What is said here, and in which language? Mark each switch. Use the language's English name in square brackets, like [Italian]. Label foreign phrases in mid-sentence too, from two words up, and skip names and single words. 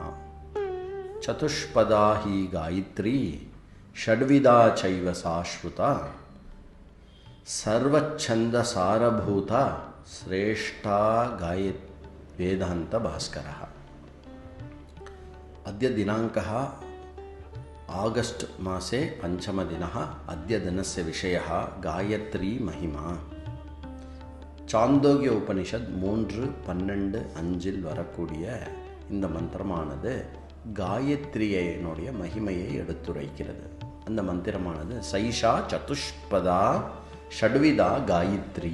[Sanskrit] चतुष्पदा ही गायत्री षड्विधा चैव शाश्वता सर्वच्छन्दसारभूता श्रेष्ठा वेदांत भास्करः। अद्य दिनाङ्कः आगस्ट मासे पंचमदिनः। अद्य दिनस्य विषयः गायत्री महिमा। [Tamil] சாந்தோக்கிய உபனிஷத் 3:12-5 வரக்கூடிய இந்த மந்திரமானது காயத்ரியினுடைய மகிமையை எடுத்துரைக்கிறது. அந்த மந்திரமானது [Sanskrit] सैषा चतुष्पदा षड्विधा गायत्री.